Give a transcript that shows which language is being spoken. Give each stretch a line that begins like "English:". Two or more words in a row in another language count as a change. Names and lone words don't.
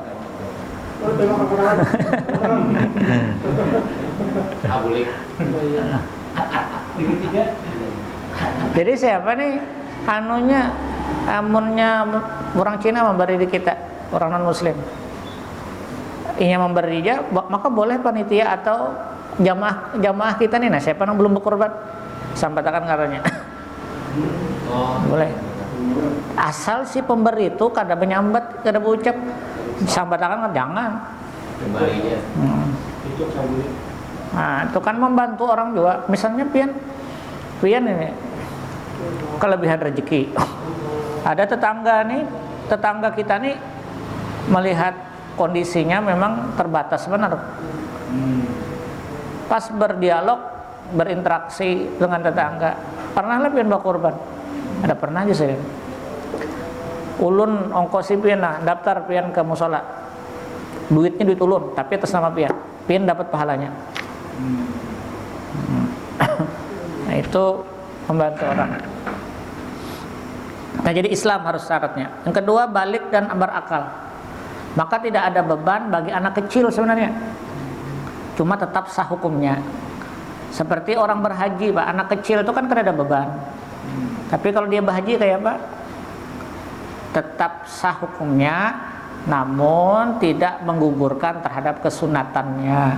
Banjar: Jadi siapa nih amunnya orang Cina memberi di kita, orang non muslim, inya memberi aja, maka boleh panitia atau jamaah kita nih, nah siapa yang belum berkorban, sampaikan karanya. Boleh, asal si pemberi itu kada menyambat, kada berucap sampaikan, jangan.
Indonesian: Nah itu kan membantu orang juga, misalnya pian ini kelebihan rezeki, ada tetangga kita nih melihat kondisinya memang terbatas benar. Pas berdialog, berinteraksi dengan tetangga,
Banjar: pernah pian berkorban?
Indonesian: Ada pernah aja saya.
Banjar: Ulun ongkosi pian daftar pian ke musola, duitnya duit ulun, tapi atas nama pian dapat pahalanya.
Indonesian: Nah itu membantu orang. Nah jadi Islam harus syaratnya. Yang kedua, balik dan berakal. Maka tidak ada beban bagi anak kecil sebenarnya, cuma tetap sah hukumnya. Seperti orang berhaji, Pak, anak kecil itu kan ada beban. Tapi kalau dia berhaji kayak apa? Tetap sah hukumnya, namun tidak menggugurkan terhadap kesunatannya.